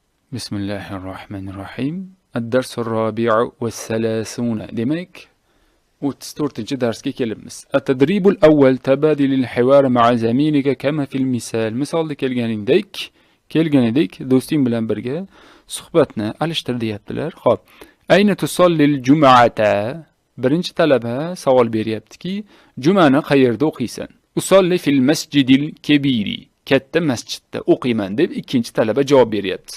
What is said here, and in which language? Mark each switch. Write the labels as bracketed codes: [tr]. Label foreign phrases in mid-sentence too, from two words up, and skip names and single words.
[ar] بسم الله الرحمن الرحيم. الدرس الرابع والثلاثون. [uz] demek 34 darsga kelibmiz. [ar] التدريب الأول تبادل الحوار مع زميلك كما في المثال. [uz] Misolda kelganidek do'sting bilan birga suhbatni alishtir deyaptilar. [ar] Xo'p. أين تصلي الجمعة? [uz] Birinchi talaba savol beryaptiki, jumani qayerda o'qiysan? [ar] أصلي في المسجد الكبير. [uz] Katta masjidda o'qiyman deb ikkinchi talaba javob beryapti.